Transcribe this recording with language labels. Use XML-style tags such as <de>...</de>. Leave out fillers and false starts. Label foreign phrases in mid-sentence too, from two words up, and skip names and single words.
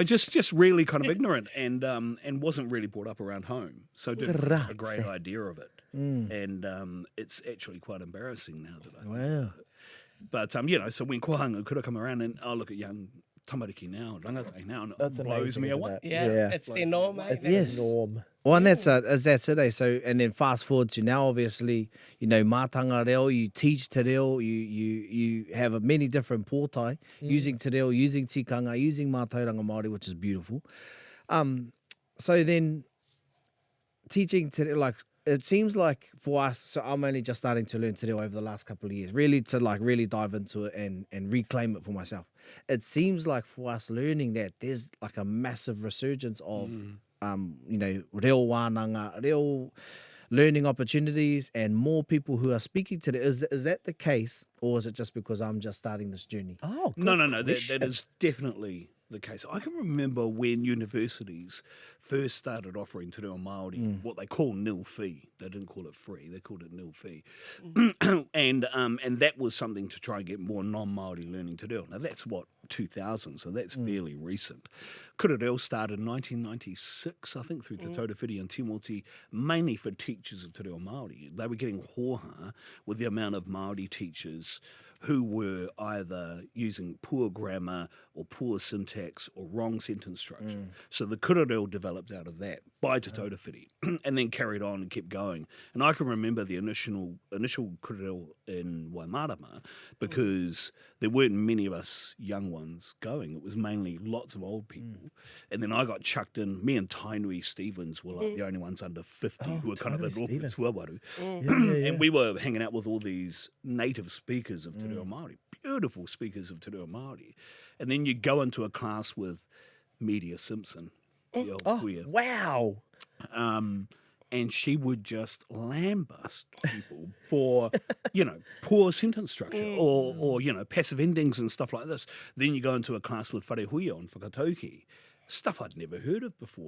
<en>Just really kind of ignorant and wasn't really brought up around home, so didn't have a great idea of it, and it's actually quite embarrassing now that I think about it. But so when kohanga could have come around and I look at young tamariki now, rangatai now, and That's it blows amazing, me isn't away. it? Yeah, it's their norm, mate. It's Yes. the norm. Well, and that's it. Eh? So, and then fast forward to now, obviously,</en> <mi>mātanga reo,</mi> <en>you teach</en> <mi>te reo,</mi> <en>you have many different pōtai, using</en> <mi>te reo,</mi> <en>using tikanga, using</en> <mi>mātauranga Māori,</mi> <en>which is beautiful. So then, teaching</en> <mi>te reo,</mi> <en>it seems like for us, so I'm only just starting to learn</en> <mi>te reo</mi> <en>over the last couple of years, really to really dive into it and reclaim it for myself. It seems like for us learning that, there's like a massive resurgence of</en> <mi>reo wānanga,</mi> <en>reo learning opportunities, and more people who are speaking to it. Is that the case, or is it just because I'm just starting this journey? Oh, No, that is definitely the case. I can remember when universities first started offering</en> <mi>te reo Māori</mi> <en>what they call nil fee. They didn't call it free; they called it nil fee, and that was something to try and get more non-Māori learning</en> <mi>te reo.</mi> <en>Now that's 2000, so that's fairly recent. Kōrero started in 1996, I think, through Te Tautawhiti and Timoti, mainly for teachers of</en> <mi>te reo Māori.</mi> <en>They were getting hoha with the amount of Māori teachers who were either using poor grammar or poor syntax or wrong sentence structure. So the kōrero developed out of that by Te Tautawhiti and then carried on and kept going. And I can remember the initial kōrero in Waimarama because there weren't many of us young ones going. It was mainly lots of old people. And then I got chucked in. Me and Tainui Stevens were like the only ones under 50 who were kind of Tainui in Stevens. Tuawaru. And we were hanging out with all these native speakers of</en> <mi>te reo Māori,</mi> <en>beautiful speakers of</en> <mi>te reo Māori.</mi> <en>And then you go into a class with Media Simpson, the old queer. Wow. And she would just lambast people for, poor sentence structure or passive endings and stuff like this. Then you go into a class with Whare Huia on Whakatauki, stuff I'd never heard of before.</en>